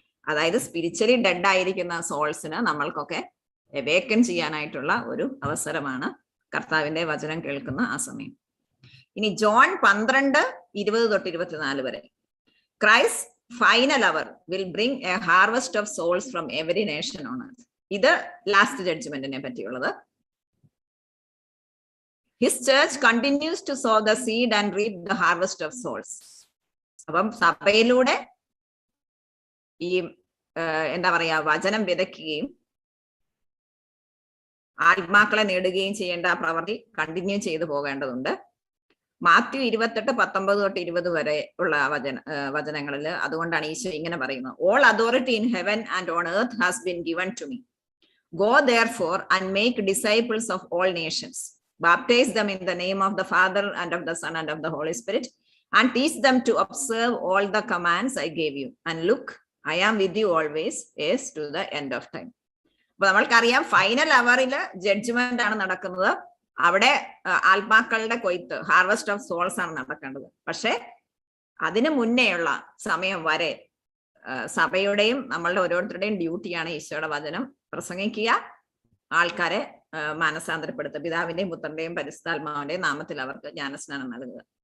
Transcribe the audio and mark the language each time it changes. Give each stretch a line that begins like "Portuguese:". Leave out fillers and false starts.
Malayalam: അതായത് spiritually dead ആയിരിക്കുന്ന സോൾസിന് നമ്മൾക്കൊക്കെ awaken ചെയ്യാനായിട്ടുള്ള ഒരു അവസരമാണ് കർത്താവിന്റെ വചനം കേൾക്കുന്ന ആ സമയം. ഇനി ജോൺ 12:20-24 വരെ.
English: Christ final hour will bring a harvest of souls from every nation on earth.
Malayalam: ഇത് last ജഡ്ജ്മെന്റിനെ പറ്റിയുള്ളത്.
English: His church continues to sow the seed and reap the harvest of souls.
Malayalam: അപ്പം സഭയിലൂടെ ഈ എന്താ പറയാ വചനം വിതയ്ക്കുകയും ആത്മാക്കളെ നേടുകയും ചെയ്യേണ്ട ആ പ്രവൃത്തി കണ്ടിന്യൂ ചെയ്തു പോകേണ്ടതുണ്ട്. മാത്യു 28:19-20 വരെ ഉള്ള വചനങ്ങളിൽ അതുകൊണ്ടാണ് ഈശോ ഇങ്ങനെ പറയുന്നത്.
English: All authority in heaven and on earth has been given to me. Go therefore and make disciples of all nations. Baptize them in the name of the Father and of the Son and of the Holy Spirit, and teach them to observe all the commands I gave you. And look, I am with you always, yes, to the end of time.
Malayalam: അപ്പൊ നമ്മൾക്കറിയാം final അവറിൽ judgement ആണ് നടക്കുന്നത്. അവിടെ ആത്മാക്കളുടെ കൊയ്ത്ത്, harvest of swords ആണ് നടക്കേണ്ടത്. പക്ഷെ അതിനു മുന്നേയുള്ള സമയം വരെ സഭയുടെയും നമ്മളുടെ ഓരോരുത്തരുടെയും ഡ്യൂട്ടിയാണ് ഈശോയുടെ വചനം പ്രസംഗിക്കുക, ആൾക്കാരെ മാനസാന്തരപ്പെടുത്തുക, പിതാവിന്റെയും പുത്രന്റെയും പരിശുദ്ധാത്മാവിന്റെയും നാമത്തിൽ അവർക്ക് ജ്ഞാനസ്നാനം നൽകുക.